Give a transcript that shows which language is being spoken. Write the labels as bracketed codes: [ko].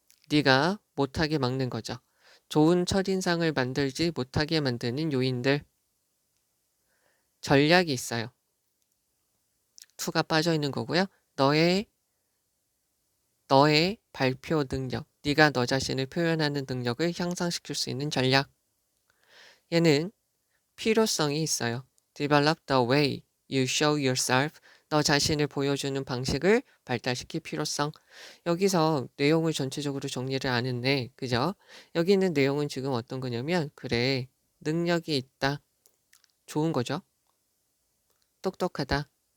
[ko] 네가 못하게 막는 거죠. 좋은 첫인상을 만들지 못하게 만드는 요인들. 전략이 있어요. 투가 빠져 있는 거고요. 너의 발표 능력, 네가 너 자신을 표현하는 능력을 향상시킬 수 있는 전략. 얘는 필요성이 있어요. [en] Develop the way you show yourself. [ko] 너 자신을 보여주는 방식을 발달시킬 필요성. 여기서 내용을 전체적으로 정리를 안 했네. 그죠? 여기 있는 내용은 지금 어떤 거냐면, 그래, 능력이 있다. 좋은 거죠. 똑똑하다.